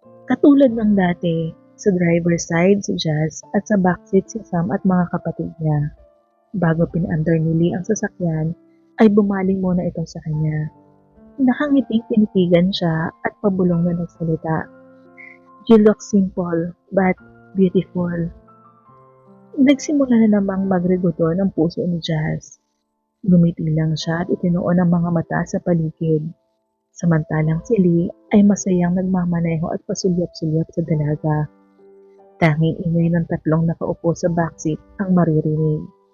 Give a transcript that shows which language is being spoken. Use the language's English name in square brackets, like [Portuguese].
[Filipino] Katulad ng dati, sa driver's side si Jazz at sa backseat si Sam at mga kapatid niya. Bago pinandar ni Lee ang sasakyan, ay bumaling muna ito sa kanya. Nakangiting tinitigan siya at pabulong na nagsalita. [English] You look simple, but beautiful. [Filipino] Nagsimula na namang magregoto ng puso ni Jazz. Gumiti lang siya at itinuon ang mga mata sa paligid. Samantalang si Lee ay masayang nagmamaneho at pasulyap-sulyap sa dalaga. Tanging ingay ng tatlong nakaupo sa backseat ang maririnig.